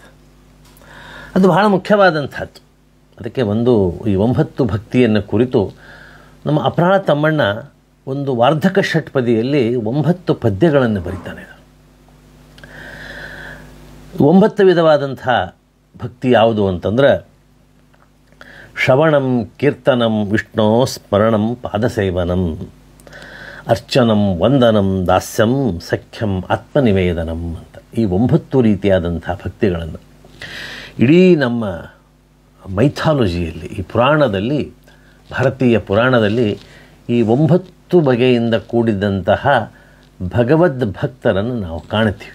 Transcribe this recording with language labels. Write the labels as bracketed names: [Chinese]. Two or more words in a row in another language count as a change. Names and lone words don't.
[Kannada] ಅದು ಬಹಳ ಮುಖ್ಯವಾದಂಥದ್ದು. ಅದಕ್ಕೆ ಈ 9 ಭಕ್ತಿಯನ್ನು ಕುರಿತು ನಮ್ಮ ಅಪ್ರಾಳ ತಮ್ಮಣ್ಣ ಒಂದು ವಾರ್ಧಕ ಷಟ್ಪದಿಯಲ್ಲಿ 9 ಪದ್ಯಗಳನ್ನು ಬರೀತಾನೆ. 9 ವಿಧವಾದಂಥ ಭಕ್ತಿ ಯಾವುದು ಅಂತಂದ್ರೆ [Sanskrit] ಶ್ರವಣಂ, ಕೀರ್ತನಂ, ವಿಷ್ಣು ಸ್ಮರಣಂ, ಪಾದಸೇವನಂ, ಅರ್ಚನಂ, ವಂದನಂ, ದಾಸ್ಯಂ, ಸಖ್ಯಂ, [Kannada] ಆತ್ಮನಿವೇದನಂ ಅಂತ ಈ 9 ರೀತಿಯಾದಂಥ ಭಕ್ತಿಗಳನ್ನು ಇಡೀ ನಮ್ಮ ಮೈಥಾಲಜಿಯಲ್ಲಿ, ಈ ಪುರಾಣದಲ್ಲಿ, ಭಾರತೀಯ ಪುರಾಣದಲ್ಲಿ ಈ 9 ಬಗೆಯಿಂದ ಕೂಡಿದಂತಹ ಭಗವದ್ ಭಕ್ತರನ್ನು ನಾವು ಕಾಣ್ತೀವಿ.